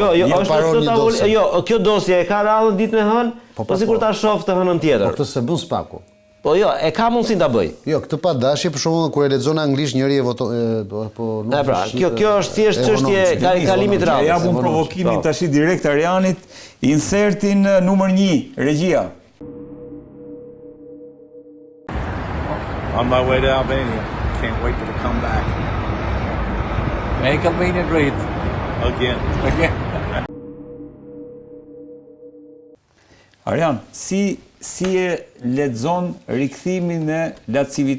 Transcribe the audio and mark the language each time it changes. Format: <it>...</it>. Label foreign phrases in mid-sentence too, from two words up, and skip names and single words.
<sq>Jo, kjo dosje e ka radhën ditën e hënë, po sikur ta shoh të hënën tjetër. Po këtë se bën Spaku. Po jo, e ka mundësin ta bëj. Jo, këtë pa dashje, për shembull kur e lexon anglisht njëri e voton po nuk. Pra, kjo është thjesht çështje kalimit radhës. Ja japun provokimin tash direkt Arianit, insertin numër 1, regjia.</sq> <en>On my way to Albania. Can't wait to come back. Make Albania great again.</en> <sq>Arian, si e lexon rikthimin e Lacivita</sq>